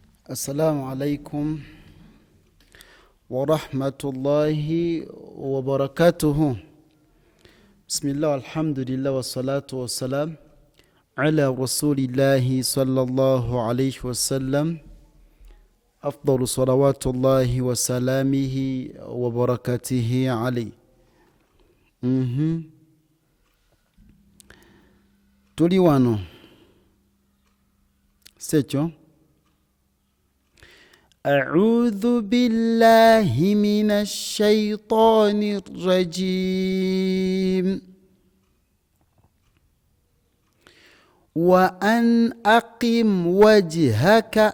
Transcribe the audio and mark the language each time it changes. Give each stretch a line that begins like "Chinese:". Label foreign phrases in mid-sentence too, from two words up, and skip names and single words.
Arabic: السلام عليكم ورحمة الله وبركاته. بسم الله والحمد لله والصلاة والسلام على رسول الله صلى الله عليه وسلم. أفضل صلوات الله وسلامه وبركاته عليه.
Ganda: Tuli wano secho
Arabic: أعوذ بالله من الشيطان الرجيم وأن أقم وجهك